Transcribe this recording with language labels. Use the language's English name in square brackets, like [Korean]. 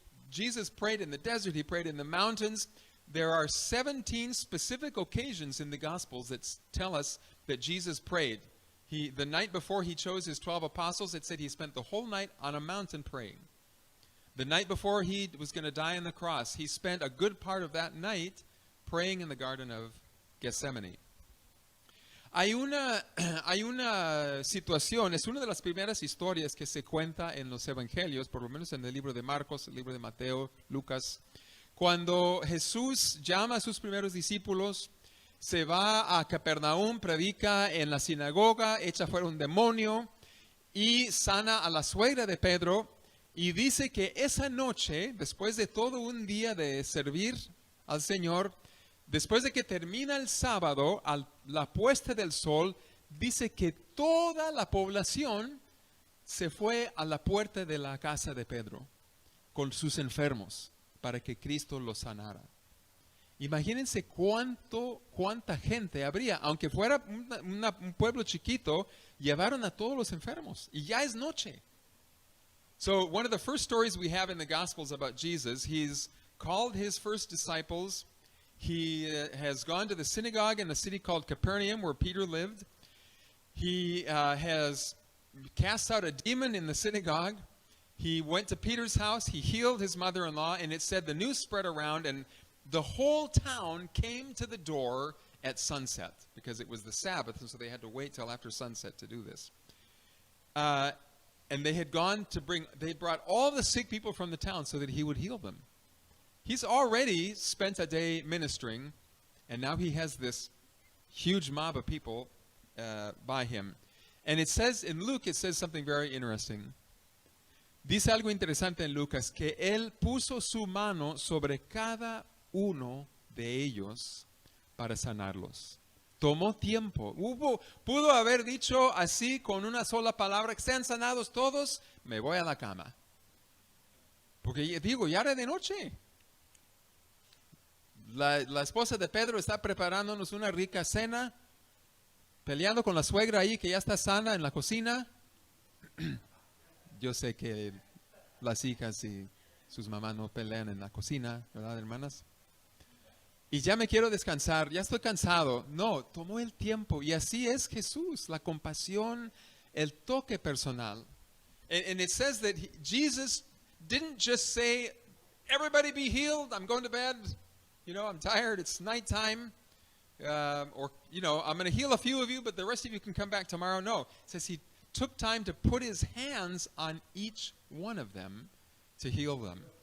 [English] Jesus prayed in the desert, he prayed in the mountains. There are 17 specific occasions in the Gospels that tell us that Jesus prayed. The night before he chose his 12 apostles, it said he spent the whole night on a mountain praying. The night before he was going to die on the cross, he spent a good part of that night praying in the Garden of Gethsemane. [Spanish] Hay una situación, es una de las primeras historias que se cuenta en los evangelios, por lo menos en el libro de Marcos, el libro de Mateo, Lucas. Cuando Jesús llama a sus primeros discípulos, se va a Capernaum, predica en la sinagoga, echa fuera un demonio y sana a la suegra de Pedro. Y dice que esa noche, después de todo un día de servir al Señor, después de que termina el sábado, a la puesta del sol, dice que toda la población se fue a la puerta de la casa de Pedro con sus enfermos para que Cristo los sanara. Imagínense cuánta gente habría, aunque fuera un pueblo chiquito, llevaron a todos los enfermos y ya es noche. [English] So one of the first stories we have in the Gospels about Jesus, he's called his first disciples. He has gone to the synagogue in a city called Capernaum where Peter lived. He has cast out a demon in the synagogue. He went to Peter's house. He healed his mother-in-law, and it said the news spread around, and the whole town came to the door at sunset because it was the Sabbath, and so they had to wait till after sunset to do this. And they had they brought all the sick people from the town so that he would heal them. He's already spent a day ministering, and now he has this huge mob of people by him. And it says, in Luke, it says something very interesting. [Spanish] Dice algo interesante en Lucas, que él puso su mano sobre cada uno de ellos para sanarlos. Tomó tiempo. Pudo haber dicho así con una sola palabra, que sean sanados todos, me voy a la cama. Porque digo, ya era de noche. La esposa de Pedro está preparándonos una rica cena, peleando con la suegra ahí que ya está sana en la cocina. Yo sé que las hijas y sus mamás no pelean en la cocina, ¿verdad, hermanas? Y ya me quiero descansar, ya estoy cansado. No, tomó el tiempo. Y así es Jesús, la compasión, el toque personal. [English] And it says that Jesus didn't just say, everybody be healed, I'm going to bed, I'm tired, it's nighttime. Or, I'm going to heal a few of you, but the rest of you can come back tomorrow. No, it says he took time to put his hands on each one of them to heal them.